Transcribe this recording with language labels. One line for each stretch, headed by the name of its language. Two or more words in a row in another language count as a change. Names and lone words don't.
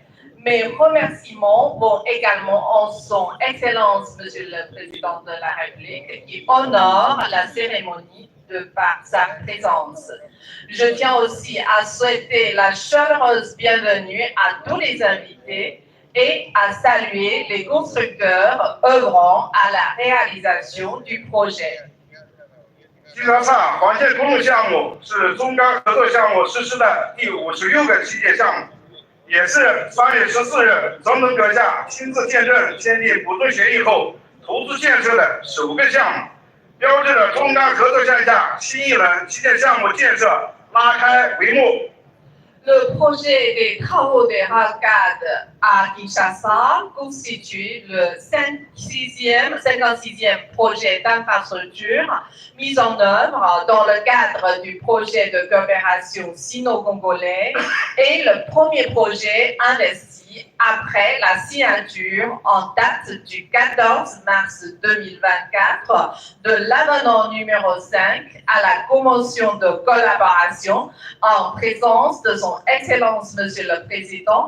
French: Mes remerciements vont également en son Excellence, Monsieur le Président de la République, qui honore la cérémonie par sa présence. Je tiens aussi à souhaiter la chaleureuse bienvenue à tous les invités et à saluer les constructeurs œuvrant à la réalisation du projet.
Chinese: 金沙萨环线公路项目是中钢合作项目实施的第56个期届项目，也是3月14日总统阁下亲自见证签订补助协议后投资建设的首个项目，标志着中钢合作项下新一轮期届项目建设拉开帷幕。
French: Le projet des travaux de Rocade à Kinshasa constitue le 56e projet d'infrastructure mis en œuvre dans le cadre du projet de coopération sino-congolais et le premier projet investi après la signature en date du 14 mars 2024 de l'avenant numéro 5 à la convention de collaboration en présence de son Excellence Monsieur le Président.